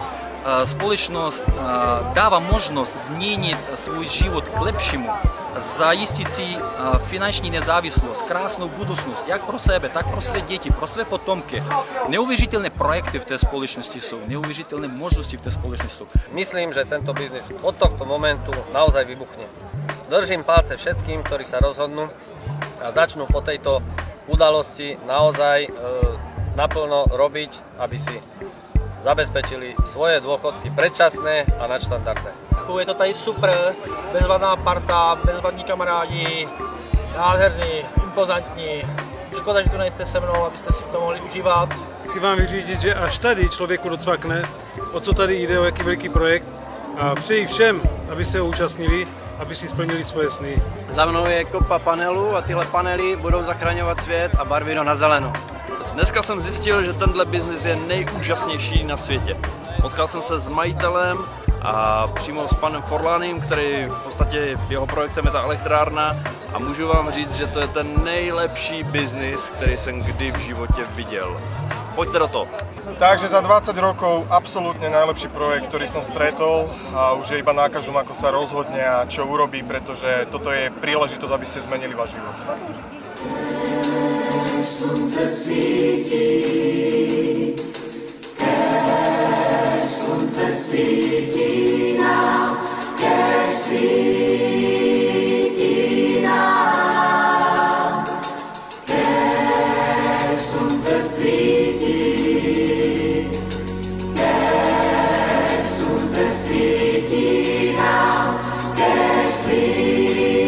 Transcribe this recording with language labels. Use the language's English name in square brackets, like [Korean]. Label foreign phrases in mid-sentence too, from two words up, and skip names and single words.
[Czech] Společnost dává možnost změnit svůj život k lepšímu, zajistit si finanční nezávislost, krásnou budoucnost, jak pro sebe, tak pro své děti, pro své potomky. Neuvěřitelné projekty v té společnosti jsou, neuvěřitelné možnosti v té společnosti jsou. [Slovak] Myslím, že tento biznis od tohto momentu naozaj vybuchne. Držím palce všetkým, ktorí sa rozhodnú a začnú po tejto udalosti naozaj naplno robiť, aby si zabezpečili svoje dôchodky predčasné a nadštandardné. [Czech] Je to tady super, bezvadná parta, bezvadní kamarádi, nádherný, impozantní. Škoda, že tu nejste se mnou, abyste si to mohli užívat. Chci vám vyřídit, že až tady člověku docvakne, o co tady jde, o jaký velký projekt, a přeji všem, aby se ho účastnili, aby si splnili svoje sny. Za mnou je kopa panelů a tyhle panely budou zachraňovat svět a barvit ho na zeleno. Dneska jsem zjistil, že tenhle biznis je nejúžasnější na světě. Potkal jsem se s majitelem a přímo s panem Forlánem, který v podstatě jeho projektem je ta elektrárna, a můžu vám říct, že to je ten nejlepší biznis, který jsem kdy v životě viděl. Pojďte do toho. [Slovak] Takže za 20 rokov absolútne najlepší projekt, ktorý som stretol, a už je iba na každom, ako sa rozhodne a čo urobí, pretože toto je príležitosť, aby ste zmenili váš život. [Czech] Slunce svítí, kež slunce svítí nám, kež svítí nám, kež slunce svítí, kež slunce svítí nám, kež svítí.